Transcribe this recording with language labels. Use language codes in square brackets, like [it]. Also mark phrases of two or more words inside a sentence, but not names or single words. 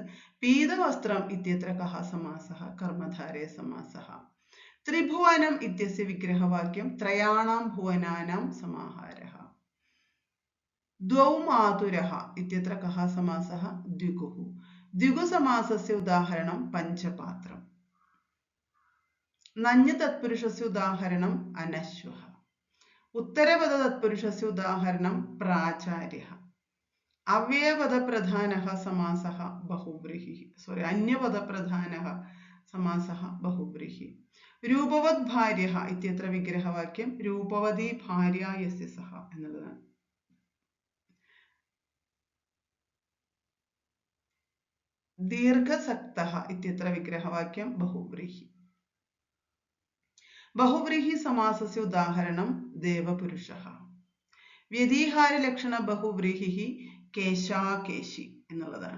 [sa] പീതവസ്ത്രം ഇത്യത്ര കഹ സമാസഃ കർമ്മധാരയ സമാസഃ ത്രിഭുവനം ഇത്യस्य വിഗ്രഹവാക്യം ത്രയാണാം ഭുവനാനാം സമാഹാരः ദ്വൗ മാതുരः ഇത്യത്ര കഹ സമാസഃ ദ്വിഗുഃ ദ്വിഗുസമാസस्य ഉദാഹരണം പഞ്ചപാത്രം നഞ്ഞ തത്പുരുഷस्य ഉദാഹരണം അനശ്വः ഉത്തരപദ തത്പുരുഷस्य ഉദാഹരണം പ്രാചാര്യः അവ്യയപദപ്രധാനः समासः बहुव्रीहिः अन्यपदप्रधानः समासः बहुव्रीहि रूपवत् भार्यः इत्यत्र विग्रहवाक्यं रूपवती भार्या यस्य सः എന്നുള്ളതാണ്. दीर्घसक्तः इत्यत्र विग्रहवाक्यं बहुव्रीहि बहुव्रीहि समासस्य उदाहरणं देवपुरुषः व्यतिहारलक्षण बहुव्रीहिः केशाकेशि എന്നുള്ളതാണ്.